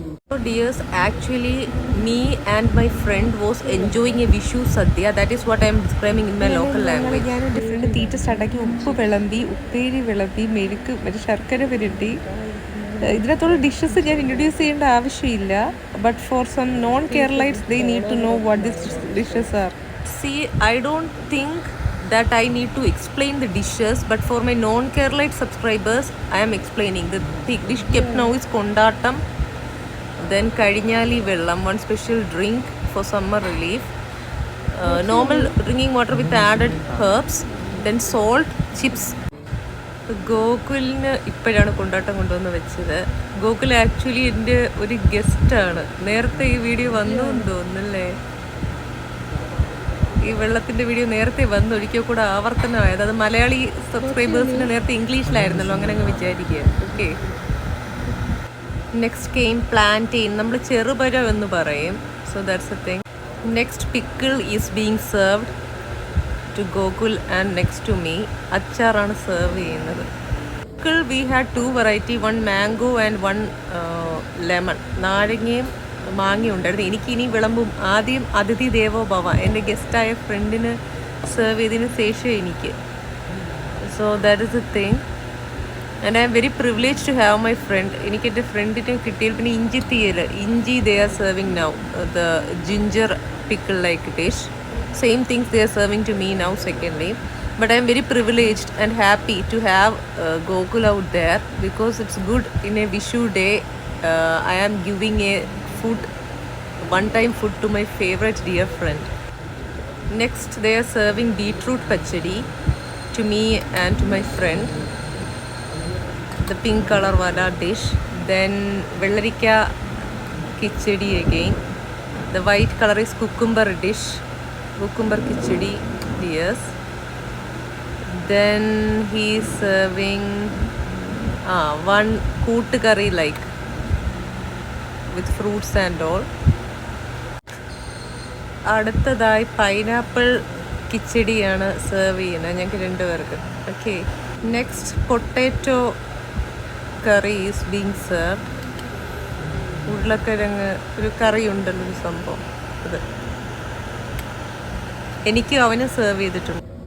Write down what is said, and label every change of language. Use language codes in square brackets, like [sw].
[en] So dears, actually me and my friend was enjoying a Vishu Sadhya. That is what I am describing in my local language. [ml] ഞാൻ different തീറ്റ സ്റ്റാർട്ടാക്കി. ഉപ്പ് വിളമ്പി, ഉപ്പേരി വിളമ്പി, മെഴുക്ക് മറ്റേ ശർക്കര പുരട്ടി. ഇതിനകത്തുള്ള ഡിഷസ് ഞാൻ ഇൻട്രൊഡ്യൂസ് ചെയ്യേണ്ട ആവശ്യമില്ല. [en] But for some non Keralites they need to know what this dishes are. See, I don't think that I need to explain the dishes, but for my non-Keralite subscribers, I am explaining. The dish kept now is kondattam, then Kadinjali Vellam, one special drink for summer relief, normal drinking water with added herbs, then salt, chips. [ml] ഗോകുലിന് ഇപ്പോഴാണ് കൊണ്ടാട്ടം കൊണ്ടുവന്ന് വെച്ചത്. Gokul actually എൻ്റെ ഒരു ഗസ്റ്റാണ്. നേരത്തെ ഈ video വന്നു എന്ന് തോന്നുന്നല്ലേ. ഈ വെള്ളത്തിൻ്റെ വീഡിയോ നേരത്തെ വന്ന് ഒരിക്കൽ കൂടെ ആവർത്തനമായത്. അത് മലയാളി സബ്സ്ക്രൈബേഴ്സിന് നേരത്തെ ഇംഗ്ലീഷിലായിരുന്നല്ലോ, അങ്ങനെ അങ്ങ് വിചാരിക്കുക. [en] okay, next came plantain, [ml] നമ്മൾ ചെറുപഴം എന്ന് പറയും. [en] So that's a thing. Next pickle is being served to Gokul and next to me. [ml] അച്ചാറാണ് സെർവ് ചെയ്യുന്നത്. [en] Pickle we had 2 variety, 1 mango and 1 lemon. [ml] നാരങ്ങയും മാങ്ങയും ഉണ്ടായിരുന്നു. എനിക്കിനി വിളമ്പും. ആദ്യം അതിഥി ദേവോ ഭവ, എൻ്റെ ഗസ്റ്റായ ഫ്രണ്ടിന് സെർവ് ചെയ്തതിന് ശേഷം എനിക്ക്. [en] So that is a thing and I am very privilege to have my friend. [ml] എനിക്ക് എൻ്റെ ഫ്രണ്ടിനെ കിട്ടിയാൽ. പിന്നെ ഇഞ്ചി തീയൽ, ഇഞ്ചി [en] They are serving now the ginger pickle like dish. Same things they are serving to me now secondly, but I am very privileged and happy to have Gokul out there because it's good in a Vishu day. I am giving a food, one-time food to my favorite dear friend. Next they are serving beetroot pachadi to me and to my friend, the pink color wala dish. Then vellarika kichadi again. The white color is cucumber dish, cucumber kichadi, yes. Then he is serving one koot curry like with fruits and all. [ml] അടുത്തതായി pineapple കിച്ചടിയാണ് serve ചെയ്യുന്നത് ഞങ്ങൾക്ക് രണ്ടുപേർക്ക്. [en] Okay, next potato curry is being served. [ml] ഉരുളക്കിഴങ്ങ് ഒരു കറി ഉണ്ടല്ലോ, ഒരു സംഭവം. അത് എനിക്ക് അവന് സെർവ് ചെയ്തിട്ടുണ്ട്.